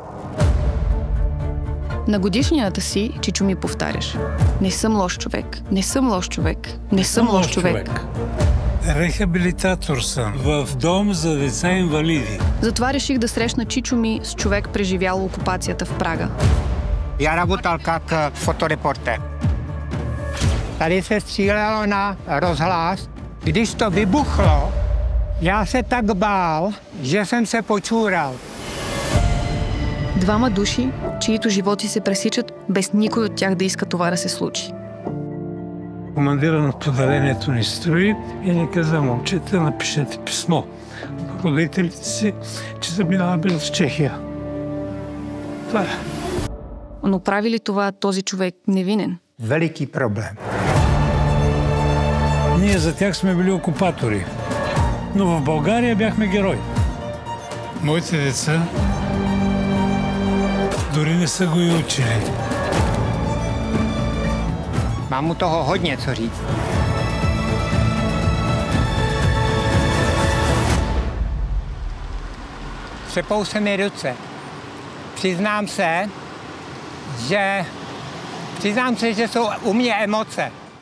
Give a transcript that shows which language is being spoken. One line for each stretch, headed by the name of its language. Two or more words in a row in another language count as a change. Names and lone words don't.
Bulgarian: На годишнията си Чичо ми повтаряш: не съм лош човек, не съм лош човек, не съм лош човек. Рехабилитатор съм в дом за деца инвалиди. Затова реших да срещна Чичо ми с човек, преживял окупацията в Прага.
Russian: Я работал как фоторепортер.
Czech: Tady se střílelo na rozhlas. Když to vybuchlo, já se tak bál, že jsem se počúral.
Bulgarian: Двама души, чието животи се пресичат, без никой от тях да иска това да се случи. Командира на поделението ни строи и ни каза: момчета, напишете писмо до родителите си, че заминаваме в Чехия. Това е. Но прави ли това този човек невинен?
Czech: Veliký problém.
Bulgarian: Ние за тях сме били окупатори, но в България бяхме герои. Моите деца дори не са го и учили.
Czech: Mám mu toho hodně co říct. Třepou se mi ruce. Přiznám se, že jsou u mě emoce.